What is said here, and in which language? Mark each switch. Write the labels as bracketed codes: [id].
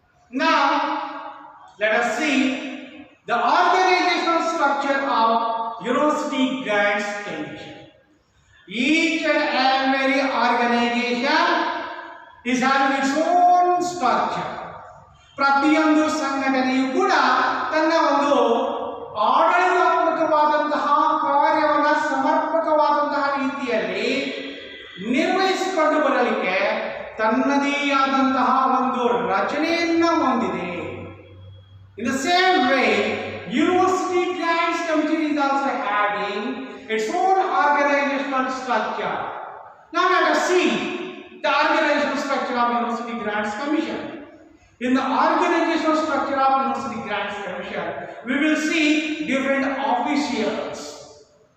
[en] Now, let us see the organizational structure of University Grants Commission. Each and every organization is having its own structure. [kn] ಪ್ರತಿಯೊಂದು ಸಂಘಟನೆಯು ಕೂಡ ತನ್ನ ಒಂದು ಆಡಳಿತಾತ್ಮಕವಾದಂತಹ ಕಾರ್ಯವನ್ನು ಸಮರ್ಪಕವಾದಂತಹ ರೀತಿಯಲ್ಲಿ ನಿರ್ವಹಿಸಿಕೊಂಡು ಬರಲಿಕ್ಕೆ ತನ್ನದೇ ಆದಂತಹ ಒಂದು ರಚನೆಯನ್ನು ಹೊಂದಿದೆ. [en] In the same way, University Grants Commission is also having its own organizational structure. Now let us see the organizational structure of University Grants Commission. In the organizational structure of University Grants Commission, we will see different officials.